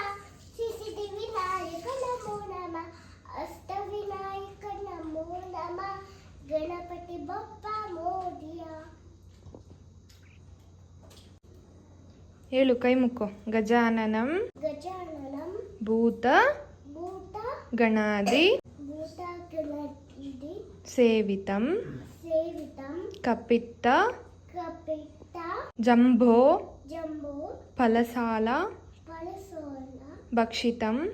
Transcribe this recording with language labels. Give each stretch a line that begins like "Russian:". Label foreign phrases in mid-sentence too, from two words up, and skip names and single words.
Sanskrit: सीसीटीवी नायक नमो नमः, अष्टविनायक नमो नमः,
Marathi: गणपति बप्पा मोरिया.
Kannada: ಹೇಳು, ಕೈ ಮುಕ್ಕೋ.
Sanskrit: ಗಜಾನನಂ ಭೂತ ಗಣಾದಿ ಸೇವಿತಂ ಕಪಿತ್ತ ಜಂಭೋ ಫಲಸಾಲ ಭಕ್ಷಿತಂ